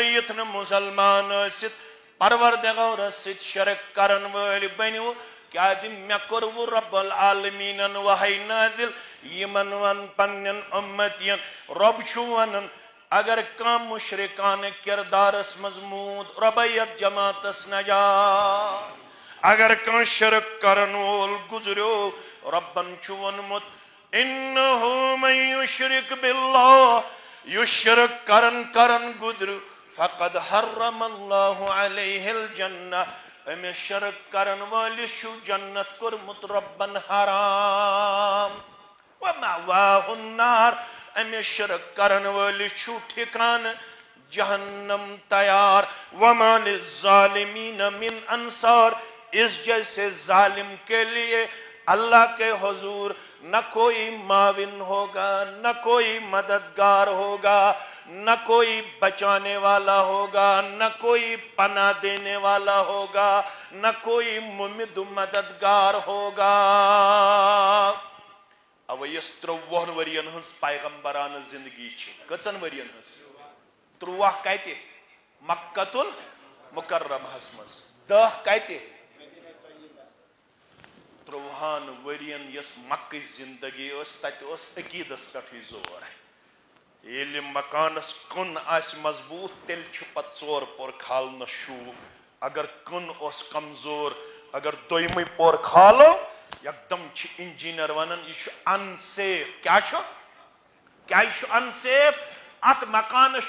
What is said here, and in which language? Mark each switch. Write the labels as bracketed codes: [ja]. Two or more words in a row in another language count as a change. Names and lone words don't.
[ks] یُتھ نہٕ مُسلمان ٲسِتھ پروردگارس سۭتۍ شرک کرن وٲلۍ بٔنِو کیازِ مےٚ کوٚروٕ رب العالمیٖنن وحی نٲزِل یِمن ون پننٮ۪ن اُمتین رۄب چھُ ونان اگر کانٛہہ مُشرکانہٕ کِردارس منٛز موٗد رۄبے یتھ جماعتس نجات اگر کانٛہہ شرک کرن وول گُزریو ربن چھُ ووٚنمُت [ar] اِنَّهُ مَن یُشرِک بِاللہ [ks] یُس شرک کرن گُزریو [ar] فقد حرم اللہ علیہ الجنہ [ks] أمِس شرک کرن وٲلِس چھُ جنت کوٚرمُت رۄبن حرام [ar] وَمَأْوَاهُ النار [ks] أمِس شرک کرن وٲلِس چھُ ٹھِکانہٕ جہنم تیار [ar] وَمَا لِلظَّالِمِينَ مِنْ انصار [ur] اس جیسے ظالم کے لیے اللہ کے حضور نہ کوئی معاون ہوگا نہ کوئی مددگار ہوگا نہ کوئی بچانے والا ہوگا نہ کوئی پناہ دینے والا ہوگا نہ کوئی ممد مددگار ہوگا [ks] اب یس 30 ورین ہنز پیغمبرانہ زندگی چھ کچن ورین ہنز 30 کتے مکۃ المکرمہ مز 10 کتے 30 ورین یس مکہ زندگی اس تت اس عقیدس پٹھے زور ییٚلہِ مکانس کُن آسہِ مضبوط تیٚلہِ چھُ پتہٕ 4 پور کھالنس شوٗب اگر کُن اوس کمزور اگر دوٚیمٕے پور کھالو یکدم چھِ انجیٖنر ونان یہِ چھُ انسیف کیٛاہ چھُ کیٛازِ چھُ انسیف اتھ مکانس